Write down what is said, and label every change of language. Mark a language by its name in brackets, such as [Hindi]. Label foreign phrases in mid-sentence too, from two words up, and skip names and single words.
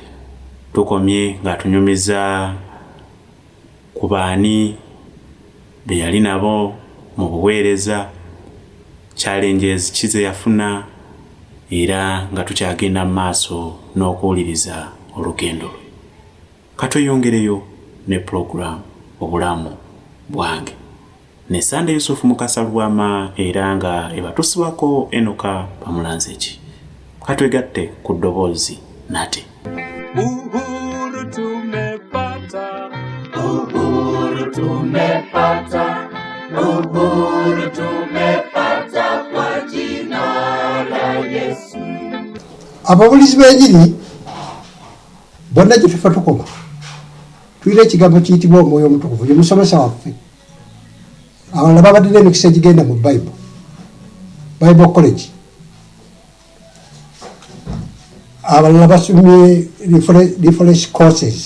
[Ganda] Tukomye ng'atunyumiza ku baani be yali nabo mu buweereza, challenges kize yafuna, era nga tukyagenda mu maaso n'okuwuliriza olugendo. Katweyongereyo ne program Obulamu Bwange ne Sande Yusufu Mukasa Lubwama, era nga ebatusibako Enock Bamulanzeki. Katwegatte ku ddoboozi nate. [Swahili] Uhuru tumepata, uhuru tumepata, uhuru tumepata kwa jina la Yesu. [Ganda] Ababulizi b'enjiri bonna gye tufa tukoma tuyina ekigambo kiyitibwa Omwoyo Omutukuvu, ye musomesa waffe. Abalala babadde n'emikisa egigenda mu Bible College, abalala basomye [English] different courses.